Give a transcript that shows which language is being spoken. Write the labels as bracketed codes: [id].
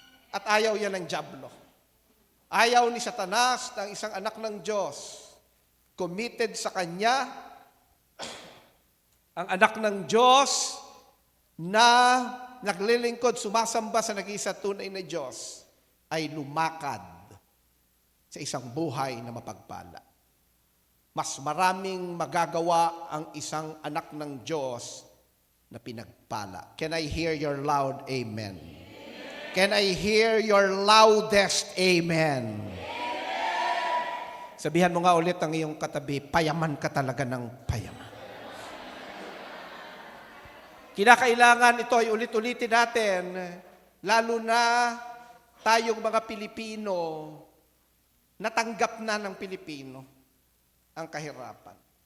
[tl] At ayaw yan ng dyablo. Ayaw ni Satanas ng isang anak ng Diyos, committed sa kanya, ang anak ng Diyos na naglilingkod, sumasamba sa nag-iisa tunay na Diyos, ay lumakad sa isang buhay na mapagpala. Mas maraming magagawa ang isang anak ng Diyos na pinagpala. [en] Can I hear your loud amen? Can I hear your loudest amen? [tl] Sabihan mo nga ulit ang iyong katabi, payaman ka talaga ng payaman. Kinakailangan ito ay ulit-ulitin natin, lalo na tayong mga Pilipino, natanggap na ng Pilipino ang kahirapan.